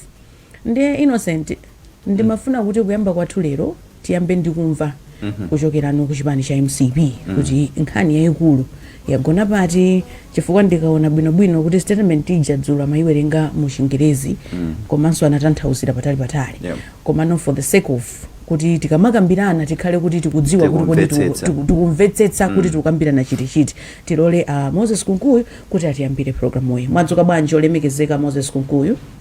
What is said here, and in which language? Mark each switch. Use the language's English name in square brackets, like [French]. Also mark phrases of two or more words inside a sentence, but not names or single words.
[Nyanja] Ndiye Innocent, ndimafuna kuti kuyamba kwathu lero tiyambe ndikumva kuchokerano ku chipani cha MCP kuti nkhani yayikulu yagona pati, chifukwa ndikaona bwinobwino kuti statement ija dzulo amayiwerenga mu Chingerezi komanso anatanthauzira patali. Koma [English] no for the sake of [Nyanja] kuti tikamakambirana tikhale kuti tikudziwa kuti tikumvetsetsa kuti tikukambirana chiti tilole Moses Kunkuyu kuti atiyambire program uyi. Mwadzuka bwanji olemekezeka Moses Kunkuyu?